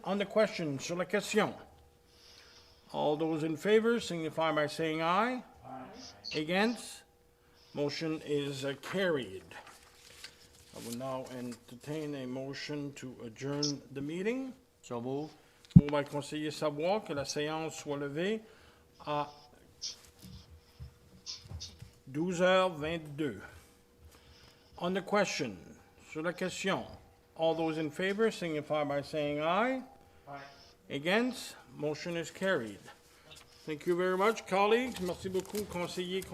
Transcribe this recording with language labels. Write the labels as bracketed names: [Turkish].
[English] On the question, [French] sur la question. [English] All those in favor signify by saying aye. Aye. Against? Motion is carried. I will now entertain a motion to adjourn the meeting. So move. Moved by [French] Conseiller Savoie que la séance soit levée à 12h22. [English] On the question, [French] sur la question, [English] all those in favor signify by saying aye. Aye. Against? Motion is carried. Thank you very much, colleagues. [French] Merci beaucoup, conseiller.